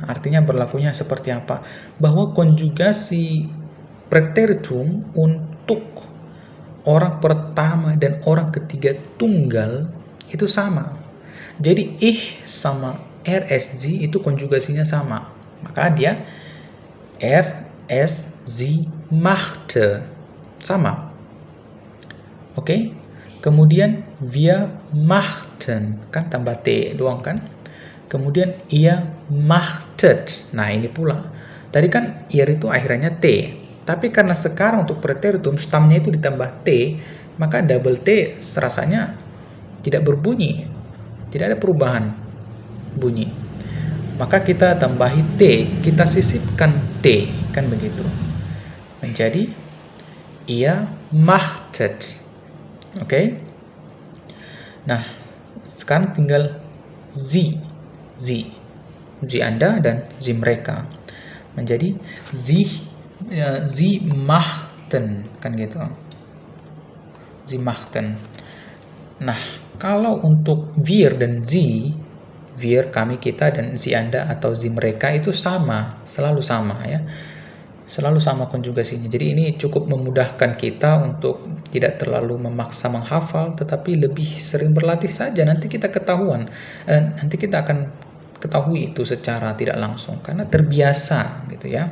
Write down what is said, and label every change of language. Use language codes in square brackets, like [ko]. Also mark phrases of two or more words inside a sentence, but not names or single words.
[id] Artinya berlakunya seperti apa? Bahwa konjugasi preteritum untuk orang pertama dan orang ketiga tunggal itu sama. Jadi ich sama RSZ itu konjugasinya sama. Maka dia RSZ machte. Sama. Oke? Kemudian [de] wir machten. [id] Kan tambah T doang kan? Kemudian [de] ihr machtet. [id] Nah ini pula. Tadi kan ihr itu akhirannya T. Tapi karena sekarang untuk preteritum stamnya itu ditambah T, maka double T serasanya tidak berbunyi. Tidak ada perubahan bunyi. Maka kita tambahi T, kita sisipkan T, kan begitu. Menjadi [de] ihr machtet. [id] Oke? Nah, sekarang tinggal Sie Anda dan Sie mereka. Menjadi [de] Sie machten, [id] kan gitu. [de] Sie machten. [id] Nah, kalau untuk wir dan Sie, wir kami kita dan Sie Anda atau Sie mereka itu sama, selalu sama ya. Selalu sama konjugasinya. Jadi ini cukup memudahkan kita untuk tidak terlalu memaksa menghafal, tetapi lebih sering berlatih saja. Nanti kita ketahuan, nanti kita akan ketahui itu secara tidak langsung karena terbiasa gitu ya.